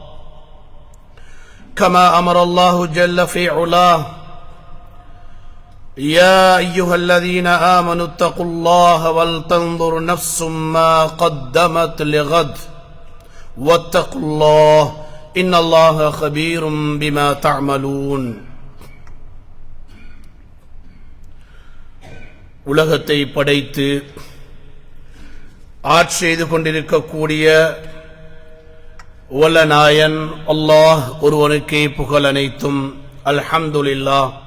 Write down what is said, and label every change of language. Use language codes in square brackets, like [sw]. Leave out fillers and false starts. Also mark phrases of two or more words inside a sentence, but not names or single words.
[ar] كما أمر الله جل في علاه يا أيها الذين آمنوا اتقوا الله ولتنظر نفس ما قدمت لغد واتقوا الله إن الله خبير بما تعملون. [ta] உலகத்தை படைத்து ஆட்சி செய்து கொண்டிருக்கக்கூடிய வல்லநாயன் அல்லாஹ் ஒருவனுக்கே புகழ் அனைத்தும். அல்ஹம்துலில்லாஹ்.